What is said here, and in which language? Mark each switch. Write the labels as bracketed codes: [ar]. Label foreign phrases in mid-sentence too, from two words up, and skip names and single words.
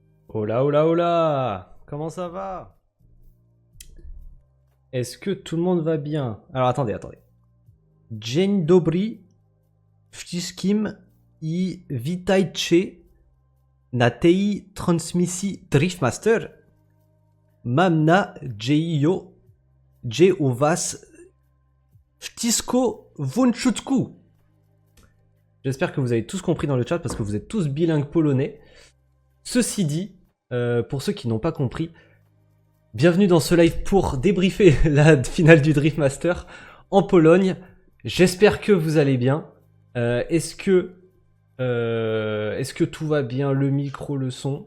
[es] Hola, hola, hola! [fr] Comment ça va? Est-ce que tout le monde va bien? Alors attendez. [pl] Dzień dobry, wszystkim I witajcie na tej transmisji Driftmaster. Mam nadzieję, że u was wszystko w porządku. [fr] J'espère que vous avez tous compris dans le chat parce que vous êtes tous bilingues polonais. Ceci dit, pour ceux qui n'ont pas compris, bienvenue dans ce live pour débriefer la finale du Driftmaster en Pologne. J'espère que vous allez bien. Est-ce que tout va bien, le micro, le son?